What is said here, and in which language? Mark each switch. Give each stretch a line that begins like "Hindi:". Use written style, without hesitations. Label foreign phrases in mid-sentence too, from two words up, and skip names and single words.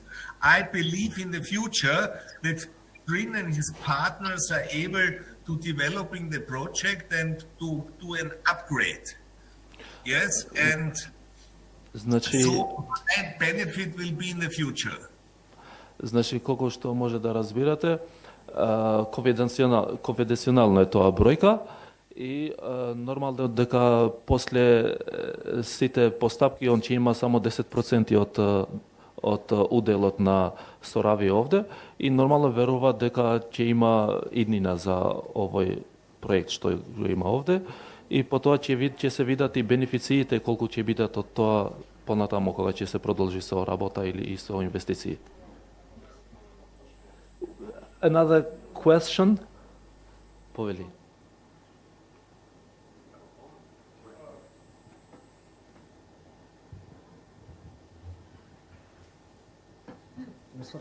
English: I believe in the future that Green and his partners are able to developing the project and to do an upgrade. Yes, and
Macedonian: Значи,
English: so that benefit will be in the future.
Macedonian: Значи, колку што може да разбирате, конфиденцијално е тоа бројка и нормално дека после сите постапки он ќе има само 10% од уделот на Соравија овде и нормално верува дека ќе има иднина за овој проект што го има овде и потоа ќе се видат и бенефициите колку ќе бидат од тоа понатаму кога ќе се продолжи со работа или и со инвестиции.
English: Another question?
Macedonian: Повели.
English: Mr.